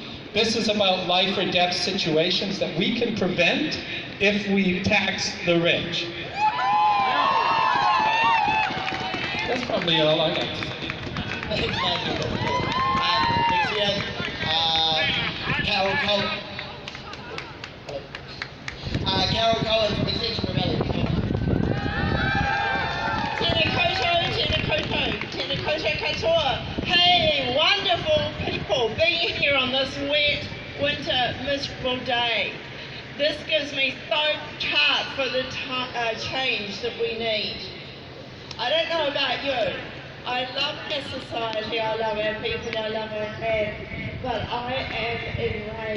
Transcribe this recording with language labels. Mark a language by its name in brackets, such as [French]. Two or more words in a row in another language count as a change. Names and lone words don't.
[English] This is about life or death situations that we can prevent if we tax the rich. That's probably all I got to say. Next year, Carol Cohen from Extension Rebellion. [Māori] Tēnā koutou katoa. [English] Hey, wonderful people being here on this wet, winter, miserable day. This gives me so much heart for the change that we need. I don't know about you. I love our society, I love our people, I love our land, but I am enraged.